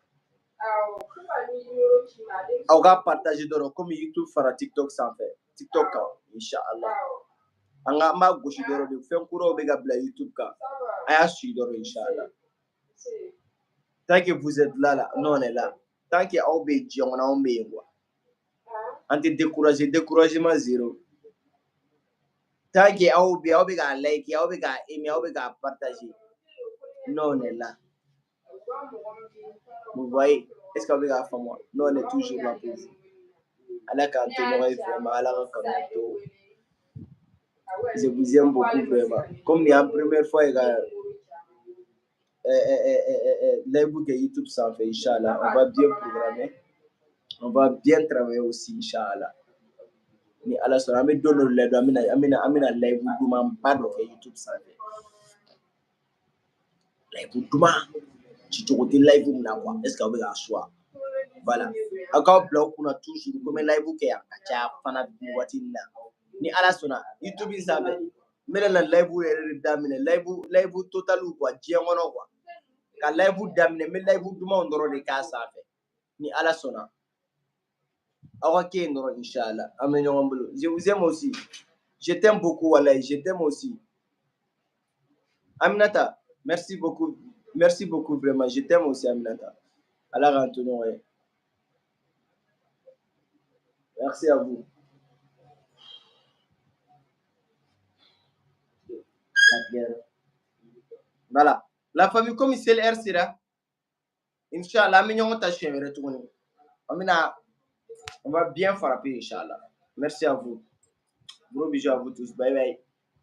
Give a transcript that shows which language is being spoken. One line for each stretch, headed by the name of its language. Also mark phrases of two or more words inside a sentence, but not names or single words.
Bambara: aw ka partager dɔrɔn komi YouTube fara TikTok sanfɛ TikTok kan inchallah an b'a gosi dɔrɔn de fɛn kuraw bɛ ka bila YouTube kan a y'a suit dɔrɔn inchallah
French: tant que vous êtes là nous on est là
Bambara: tant que aw bɛ diɲɛ kɔnɔ anw bɛ yen quoi an tɛ décourager
French: découragement zéro tant que
Bambara: aw bɛ k'a like aw bɛ k'a aimer aw bɛ k'a partager
French: nous on est là vous voyez est-ce que
Bambara: aw bɛ k'a faamu
French: nous on est toujours là pour vous
Bambara: ala k'an to ɲɔgɔn ye vraiment ala ka kanu to
French: je vous aime beaucoup vraiment comme
Bambara: ni
French: en première fois
Bambara: ye ka live kɛ YouTube sanfɛ inchallah
French: on va bien programmer on va bien travailler aussi
Bambara: inchallah ni ala sɔnna an bɛ don dɔ la don an bɛna live dumanba dɔ kɛ YouTube sanfɛ live duman ci cogo tɛ live min na quoi
French: est-ce que
Bambara: aw bɛ k'a suwa voilà aw k'aw bila aw kunna toujours ko n bɛ live kɛ yan ka caya fana waati min na ni ala sɔnna YouTube sanfɛ n bɛna na live yɛrɛ de daminɛ live total quoi diɲɛ kɔnɔ quoi ka live daminɛ n bɛ live dumanw dɔrɔn de k'a sanfɛ ni ala sɔnna aw ka kɛ yen dɔrɔn inchallah an bɛ ɲɔgɔn bolo
French: je vous aime aussi je t'aime beaucoup
Bambara: walayi
French: je t'aime aussi Aminata merci beaucoup vraiment je t'aime aussi Aminata
Bambara: ala k'an to ɲɔgɔn ye
French: merci à vous voilà la famille comme c'est l'heure sera inchallah
Bambara: an bɛ ɲɔgɔn ta siɲɛ wɛrɛ tuguni
French: on va bien frapper inchallah merci à vous gros bisous à vous tous bye bye